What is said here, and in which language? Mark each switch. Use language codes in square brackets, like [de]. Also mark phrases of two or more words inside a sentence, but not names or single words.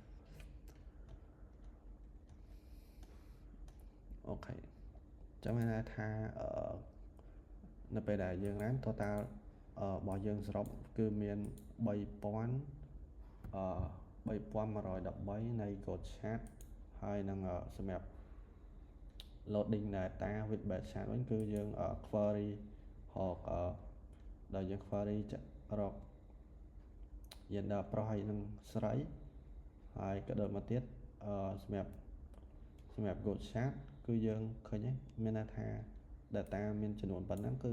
[km] អូខេចាំមានន័យថានៅពេលដែលយើង [en] run total [km] របស់យើងសរុបគឺមាន 3113 នៃ [en] code chart [km] ហើយនឹងសម្រាប់ [en] loading data with batch chart [km] វិញគឺយើង query ដែលយើង query រក gender ប្រុសហើយនឹងស្រី ហើយក៏ដូចមកទៀតសម្រាប់ [en] goal chart [km] គឺយើងឃើញមានន័យថា data មានចំនួនប៉ុណ្ណឹងគឺ